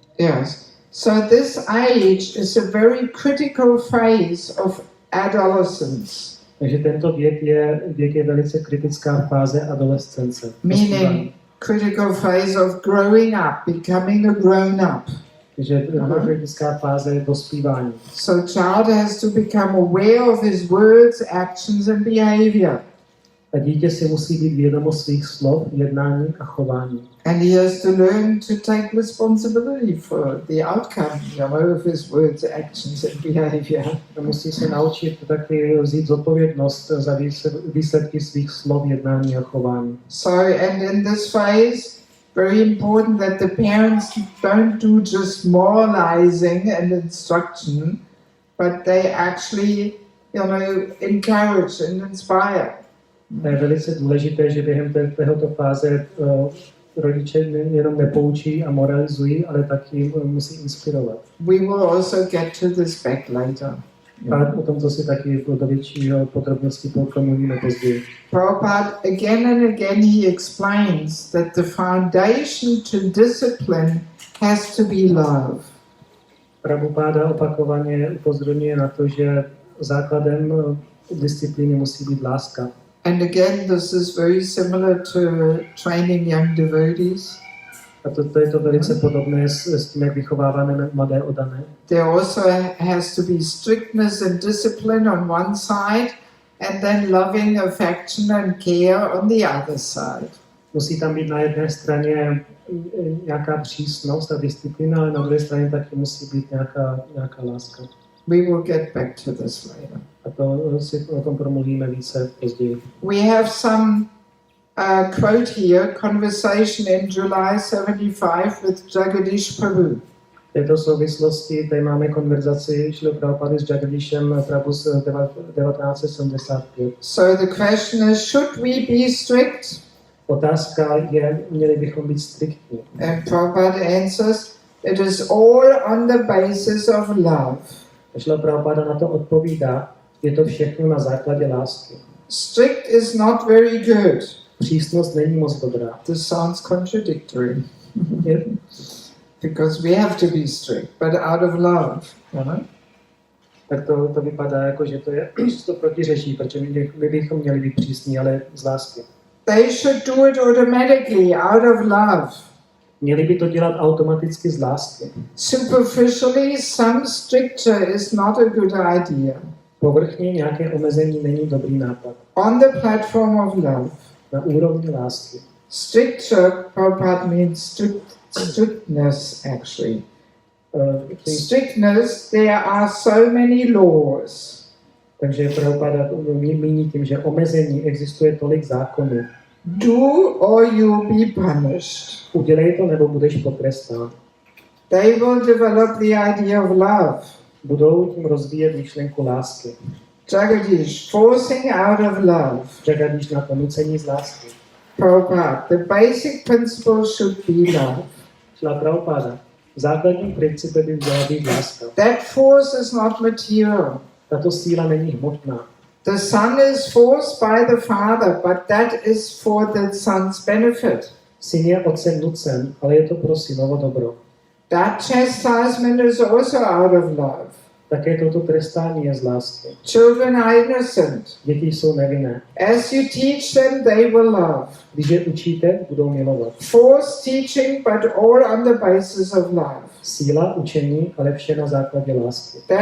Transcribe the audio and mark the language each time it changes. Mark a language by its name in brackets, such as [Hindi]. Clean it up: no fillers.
[English] Yes. So this age is a very critical phase of adolescence. [Czech] Takže tento věk je velice kritická fáze adolescence. [English] Meaning critical phase of growing up, becoming a grown up. [Czech] Takže to je kritická fáze dospívání. [English] So child has to become aware of his words, actions and behavior. [Czech] A dítě si musí být vědomo svých slov, jednání a chování. [English] And he has to learn to take responsibility for the outcome, of his words, actions and behavior. [Czech] A musí se naučit taky vzít zodpovědnost za výsledky svých slov, jednání a chování. [English] So, and in this phase, very important that the parents don't do just moralizing and instruction, but they actually, encourage and inspire. [Czech] Je velice důležité, že během této fáze rodiče jenom nepoučí a moralizují, ale taky musí inspirovat. [English] We will also get to this back later. [Czech] A o tomto si taky do většího podrobnosti promluvíme později. [English] Prabhupada, again and again, he explains that the foundation to discipline has to be love. [Czech] Prabhupada opakovaně upozorňuje na to, že základem disciplíny musí být láska. [English] And again, this is very similar to training young devotees. [Czech] A to je to velice podobné s tím, jak vychováváme mladé oddané. [English] There also has to be strictness and discipline on one side, and then loving affection and care on the other side. [Czech] Musí tam být na jedné straně nějaká přísnost a disciplína, ale na druhé straně taky musí být nějaká láska. [English] We will get back to this later. [Czech] A to si o tom promluvíme více později. [English] We have some quote here, conversation in July 75 with Jagadish Prabhu. [Czech] V této souvislosti tady máme konverzaci Šrila Prabhupády s Jagadishem Prabhu z 1975. [English] So the question is, should we be strict? [Czech] Otázka je, měli bychom být striktní. [English] And Prabhupada answers, it is all on the basis of love. [Czech] Šrila Prabhupáda na to odpovídá, je to všechno na základě lásky. [English] Strict is not very good. [Czech] Přísnost není moc dobrá. [English] This sounds contradictory. Because we have to be strict, but out of love. [Czech] Tak to vypadá jako, že to protiřečí, protože my bychom měli být přísní, ale z lásky. [English] They should do it automatically, out of love. [Czech] Měli by to dělat automaticky z lásky. [English] Superficially, some stricture is not a good idea. [Czech] Povrchně nějaké omezení není dobrý nápad. [English] On the platform of love. [Czech] Na úrovni lásky. [English] Stricture, Prabhupada means strictness actually. Strictness, there are so many laws. [Czech] Takže Prabhupada míní tím, že omezení existuje tolik zákonů. [English] Do or you be punished. [Czech] Udělej to, nebo budeš potrestán. [English] They will develop the idea of love. [Czech] Budou tím rozvíjet myšlenku lásky. [English] Jagadish, forcing out of love. [Czech] Jagadish na ponucení z lásky. [English] Prabhupada, the basic principle should be love. [Czech] Šrila Prabhupada, základním principem by měla být láska. [English] That force is not material. [Czech] Tato síla není hmotná. [English] The son is forced by the father, but that is for the son's benefit. [Czech] Syn je otcem nucen, ale je to pro synovo dobro. [English] That chastisement is also out of love. [Czech] Také toto trestání je z lásky. [English] Children are innocent. [Czech] Děti jsou nevinné. [English] As you teach them, they will love. [Czech] Když je učíte, budou milovat. [English] Forced teaching, but all on the basis of love. [Czech] Síla učení, ale vše na základě lásky.